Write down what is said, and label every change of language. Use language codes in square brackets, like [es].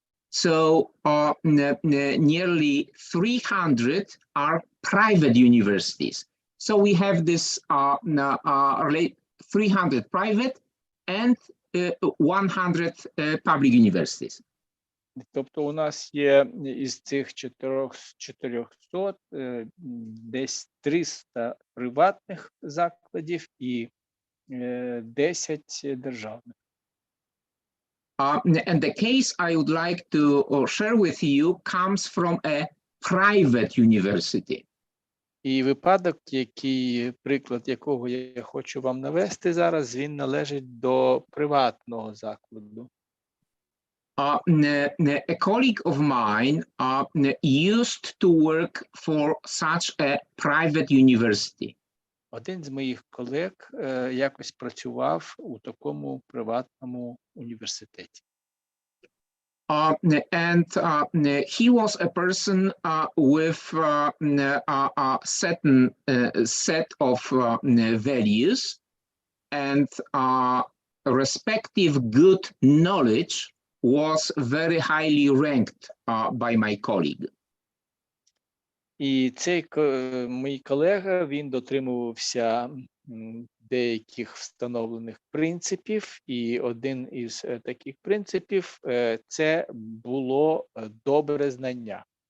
[en] So nearly 300 are private universities. So we have this 300 private and 100 public universities. [uk] Тобто у нас є із цих 400 десь 300 приватних закладів і 10 державних. [en] And the case I would like to share with you comes from a private university. [uk] І випадок, приклад якого я хочу вам навести зараз, він належить до приватного закладу. [en] A colleague of mine used to work for such a private university. [uk] Один з моїх колег якось працював у такому приватному університеті. [en] And he was a person with a certain set of values and respective good knowledge was very highly ranked by my colleague. [uk] І цей мій колега, він дотримувався деяких встановлених принципів, і один із таких принципів – це було добре знання.